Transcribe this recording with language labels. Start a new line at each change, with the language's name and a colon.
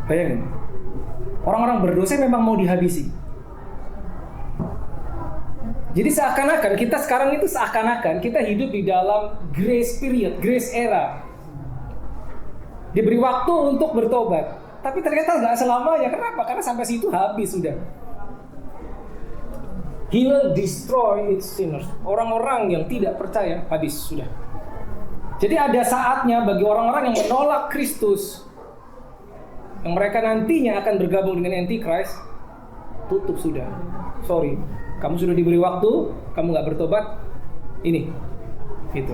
Indonesian: Bayangin. Orang-orang berdosa memang mau dihabisi. Jadi seakan-akan kita hidup di dalam
English: grace period, grace era.
Indonesian: Diberi waktu untuk bertobat, tapi ternyata nggak selamanya. Kenapa? Karena sampai situ habis sudah.
English: He will destroy its sinners.
Indonesian: Orang-orang yang tidak percaya habis sudah. Jadi ada saatnya bagi orang-orang yang menolak Kristus, yang mereka nantinya akan bergabung dengan Antichrist, tutup sudah. Sorry, kamu sudah diberi waktu, kamu nggak bertobat, ini, gitu.